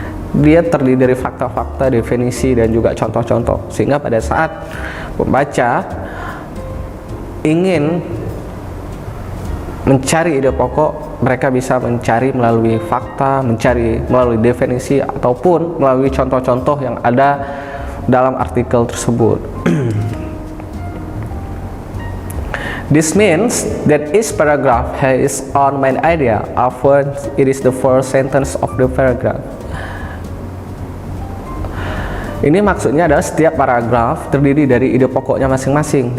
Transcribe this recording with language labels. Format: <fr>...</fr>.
<id>Dia terdiri dari fakta-fakta, definisi, dan juga contoh-contoh, sehingga pada saat pembaca ingin mencari ide pokok, mereka bisa mencari melalui fakta, mencari melalui definisi, ataupun melalui contoh-contoh yang ada dalam artikel tersebut.</id> <en>This means that each paragraph has its own main idea, often it is the first sentence of the paragraph.</en> <id>Ini maksudnya adalah setiap paragraf terdiri dari ide pokoknya masing-masing.</id>